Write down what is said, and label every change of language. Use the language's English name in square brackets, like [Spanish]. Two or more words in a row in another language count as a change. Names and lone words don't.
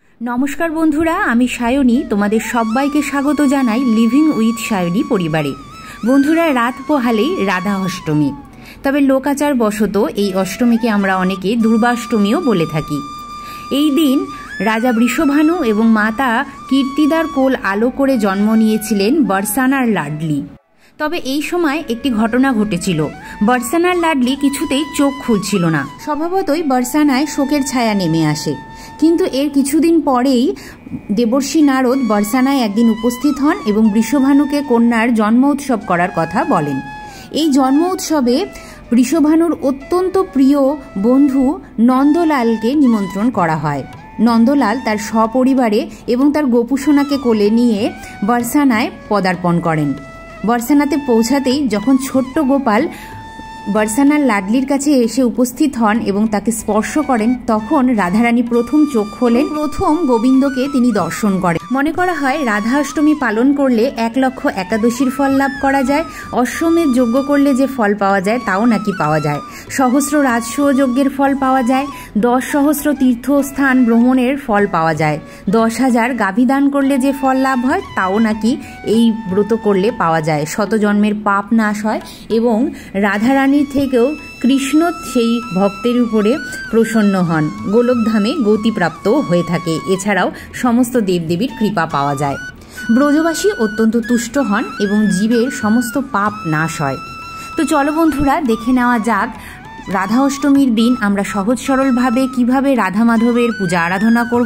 [Bangla] নমস্কার বন্ধুরা আমি সায়নী তোমাদের সব্বাইকে স্বাগত জানাই [English] living with [Bangla] সায়নী পরিবারে। বন্ধুরা রাত পোহালেই রাধা অষ্টমী, তবে লোকাচার বশত এই অষ্টমীকে আমরা অনেকে দুর্গাষ্টমীও বলে থাকি। এই দিন রাজা বৃষভানু এবং মাতা কীর্তিদার কোল আলো করে জন্ম নিয়েছিলেন বরসানার লাডলী। তবে এই সময় একটি ঘটনা ঘটেছিল। বরসানার লাডলী কিছুতেই চোখ খুলছিল না। স্বভাবতই বরসানায় শোকের ছায়া নেমে আসে, কিন্তু এর কিছুদিন পরেই দেবর্ষি নারদ বরসানায় একদিন উপস্থিত হন এবং বৃষভানুকে কন্যার জন্ম উৎসব করার কথা বলেন। এই জন্ম উৎসবে বৃষভানুর অত্যন্ত প্রিয় বন্ধু নন্দলালকে নিমন্ত্রণ করা হয়। নন্দলাল তার সপরিবারে এবং তার গোপুসোনাকে কোলে নিয়ে বরসানায় পদার্পণ করেন। বরসানাতে পৌঁছাতেই যখন ছোট্ট গোপাল বরসানার লাডলির কাছে এসে উপস্থিত হন এবং তাকে স্পর্শ করেন, তখন রাধারানী প্রথম চোখ খোলেন। প্রথম গোবিন্দকে তিনি দর্শন করেন। মনে করা হয় রাধা অষ্টমী পালন করলে 1 লক্ষ একাদশীর ফল লাভ করা যায়, অশ্বমেধ যজ্ঞ করলে যে ফল পাওয়া যায় তাও নাকি পাওয়া যায়, সহস্র রাজসূয় যজ্ঞের ফল পাওয়া যায়, 10 সহস্র তীর্থস্থান ভ্রমণের ফল পাওয়া যায়, 10,000 গাভী দান করলে যে ফল লাভ হয় তাও নাকি এই ব্রত করলে পাওয়া যায়, শত জন্মের পাপ নাশ হয় এবং রাধারানী থেকেও কৃষ্ণ সেই ভক্তের উপরে প্রসন্ন হন, গোলকধামে গতিপ্রাপ্ত হয়ে থাকে। এছাড়াও সমস্ত দেবদেবীর কৃপা পাওয়া যায়। ব্রজবাসী অত্যন্ত তুষ্ট হন এবং জীবের সমস্ত পাপ নাশ হয়। তো চলো বন্ধুরা দেখে নেওয়া যাক রাধা অষ্টমীর দিন আমরা সহজ সরলভাবে কিভাবে রাধা মাধবের পূজা আরাধনা করব।